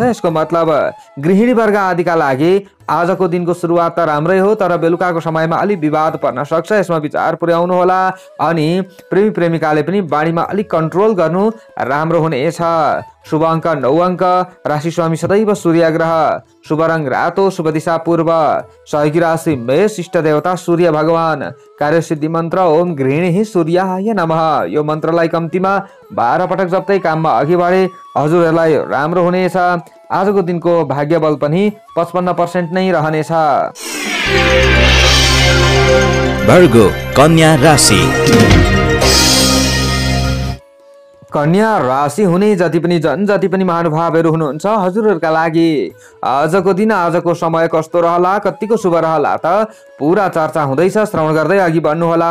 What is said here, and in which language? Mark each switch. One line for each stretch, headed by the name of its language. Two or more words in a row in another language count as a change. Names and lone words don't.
Nepali: यसको मतलब गृहिणी वर्ग आदिका लागि आजको दिनको सुरुवात त राम्रै हो, तर बेलुकाको समयमा अलि विवाद पर्न सक्छ, यसमा विचार पुर्याउनु होला। अनि प्रेमी प्रेमिकाले पनि बाढीमा अलिक कन्ट्रोल गर्नु राम्रो हुनेछ। शुभ अङ्क 9 अङ्क, राशि स्वामी सदैव सूर्य ग्रह, शुभ रङ रातो, शुभ दिशा पूर्व, सहयोगी राशि मेष, इष्ट देवता सूर्य भगवान, कार्यसिद्धि मन्त्र
Sanskrit: ओम गृहिणी सूर्याय नमः।
Nepali: यो मन्त्रलाई कम्तीमा 12 पटक जप्दै काममा अघि बढे हजुरहरूलाई राम्रो हुनेछ। आजको दिनको भाग्य बल पनि 55% नै रहनेछ। भर्गो कन्या राशि। कन्या राशि हुने जति पनि महानुभावहरू हुनुहुन्छ हजुरहरूका लागि आजको दिन आजको समय कस्तो रहला, कतिको शुभ रहला त पुरा चर्चा हुँदैछ, श्रवण गर्दै अघि बढ्नुहोला।